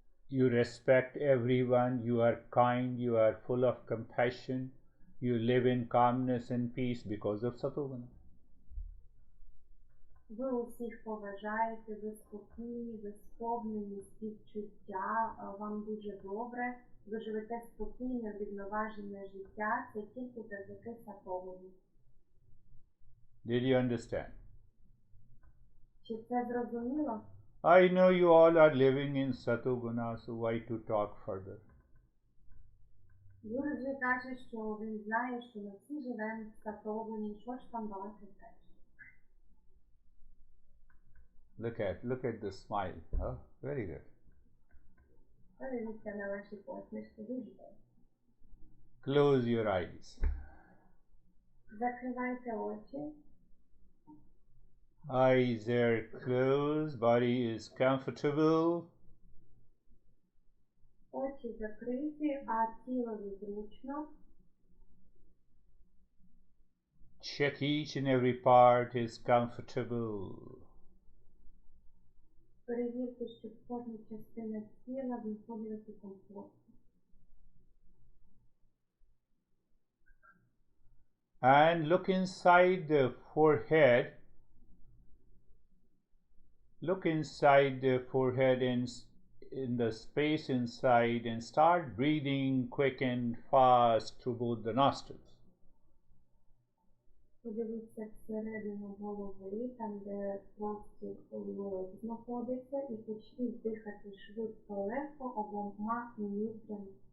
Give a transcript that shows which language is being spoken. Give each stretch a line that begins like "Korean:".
English: You respect everyone, you are kind, you are full of compassion, you live in calmness and peace because of satoguna.
Ukrainian: Ви усіх поважаєте, ви спокійні, ви сповнені співчуття, вам дуже добре, ви живете спокійне, врівноважене життя, це тільки завдяки сатогуні.
English: Did you understand?
Ukrainian: Чи це зрозуміло?
English: I know you all are living in satoguna, so why to talk further?
Ukrainian: Гурджі каже, що він знає, що ми всі живемо в сатогуні, що ж там балакати теж.
English: Look at the smile. Huh? Very good.
Ukrainian: Подивіться на ваші посмішки, дуже добре.
English: Close your eyes.
Ukrainian: Закривайте очі.
English: Eyes are closed, body is comfortable.
Ukrainian: Очі закриті, а тілові зручно.
English: Check each and every part is comfortable.
Ukrainian: Перевірте, щоб кожна частина тіла знаходилася комфортно.
English: And look inside the forehead. Look inside the forehead in the space inside and start breathing quick and fast through both the nostrils.
Ukrainian: Подивіться всередину голови, там де простір знаходиться, і почніть дихати швидко, легко обома ніздрями.